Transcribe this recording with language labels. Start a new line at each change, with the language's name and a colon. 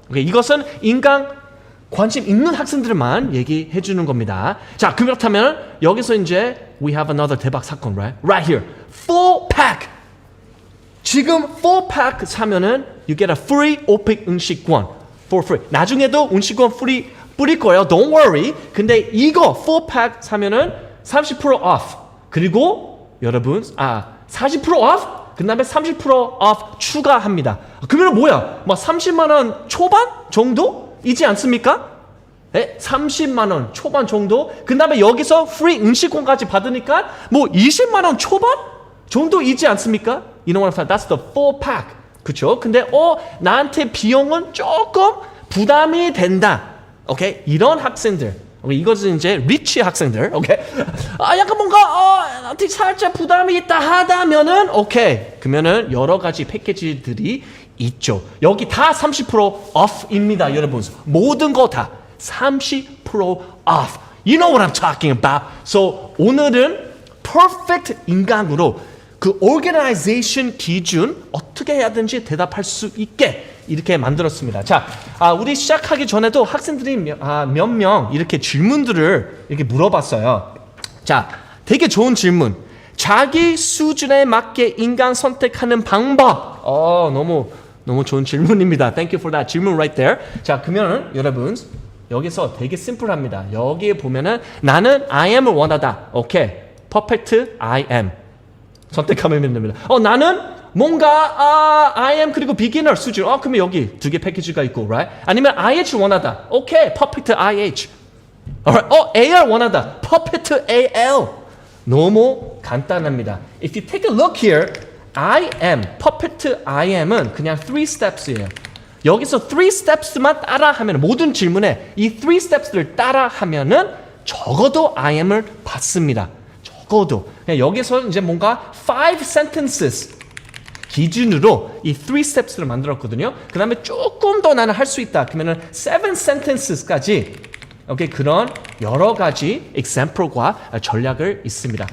Korean: 오케이 이것은 인강 관심 있는 학생들만 얘기해 주는 겁니다. 자, 그렇다면 여기서 이제
English: we have another
Korean: 대박 사건,
English: right here. Full pack.
Korean: 지금
English: full pack
Korean: 사면은
English: you get a free 오펙 응식권 for free.
Korean: 나중에도 응식권 free 뿌릴 거예요.
English: Don't worry.
Korean: 근데 이거 full pack 사면은 30% off. 그리고 여러분 40% off? 그 다음에 30% off 추가합니다. 그러면 뭐야? 막 30만 원 초반 정도? 이지 않습니까? 네? 30만 원 초반 정도? 그 다음에 여기서 프리 응식권까지 받으니까 뭐 20만 원 초반 정도이지 않습니까?
English: You know what I'm saying? That's the full pack.
Korean: 그쵸? 근데 나한테 비용은 조금 부담이 된다. 오케이? 이런 학생들. 오케이? 이것은 이제 리치 학생들. 오케이? 약간 뭔가 나한테 살짝 부담이 있다 하다면은 오케이. 그러면은 여러 가지 패키지들이 있죠. 여기 다 30% off입니다, 여러분. 모든 거 다 30% off.
English: You know what I'm talking about. So
Korean: 오늘은
English: perfect 인강으로
Korean: 그 organization 기준 어떻게 해야 되는지 대답할 수 있게 이렇게 만들었습니다. 자, 우리 시작하기 전에도 학생들이 몇 명 이렇게 질문들을 이렇게 물어봤어요. 자, 되게 좋은 질문. 자기 수준에 맞게 인간 선택하는 방법. 너무 좋은 질문입니다.
English: Thank you for that
Korean: 질문
English: right there.
Korean: 자, 그러면 여러분 여기서 되게 심플합니다. 여기에 보면은 나는 I am을 원하다. 오케이. Perfect I am. 선택하면 됩니다. 나는 뭔가 I am 그리고 beginner 수준. 그러면 여기 두 개 패키지가 있고, right? 아니면 IH 원하다. 오케이. Perfect IH. Alright. AL 원하다. Perfect AL. 너무 간단합니다.
English: If you take a look here, I am, perfect I am은
Korean: 그냥
English: 3 steps예요.
Korean: 여기서 3 steps만 따라하면 모든 질문에 이 3 steps를 따라하면은 적어도 I am을 받습니다. 적어도. 여기서 이제 뭔가 5 sentences 기준으로 이 3 steps를 만들었거든요. 그 다음에 조금 더 나는 할 수 있다. 그러면은 7 sentences까지 오케이, 그런 여러 가지 example과 전략을 있습니다.